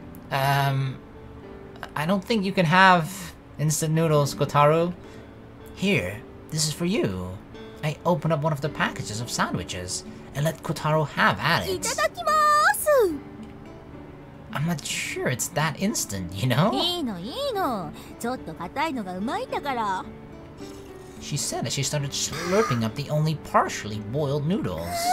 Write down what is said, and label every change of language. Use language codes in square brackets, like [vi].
[en] I don't think you can have instant noodles, Kotaro. Here, this is for you. I opened up one of the packages of sandwiches and let Kotaro have at it. [ja] いただきます。 [en] I'm not sure it's that instant, you know? [ja] いいのいいの。ちょっと硬いのがうまいんだから。 [en] She said as she started slurping up the only partially boiled noodles.